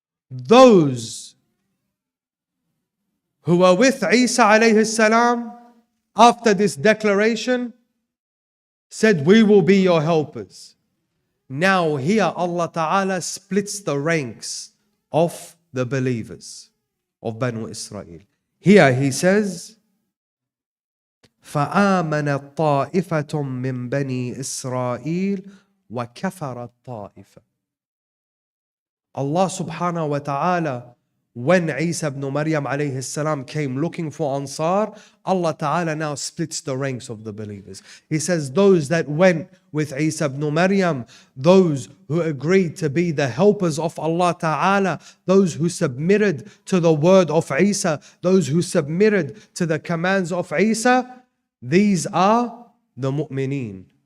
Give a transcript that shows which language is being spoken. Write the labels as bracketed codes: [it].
[en] Those who were with Isa alayhi salam after this declaration said, We will be your helpers. Now here Allah Ta'ala splits the ranks of the believers of Banu Israel. Here He says, [ar] فآمنت طائفة من بني إسرائيل وكفرت طائفة. [en] Allah Subhanahu wa Ta'ala, when Isa ibn Maryam alayhi salam came looking for Ansar, Allah Ta'ala now splits the ranks of the believers. He says those that went with Isa ibn Maryam, those who agreed to be the helpers of Allah Ta'ala, those who submitted to the word of Isa, those who submitted to the commands of Isa, these are the mu'mineen.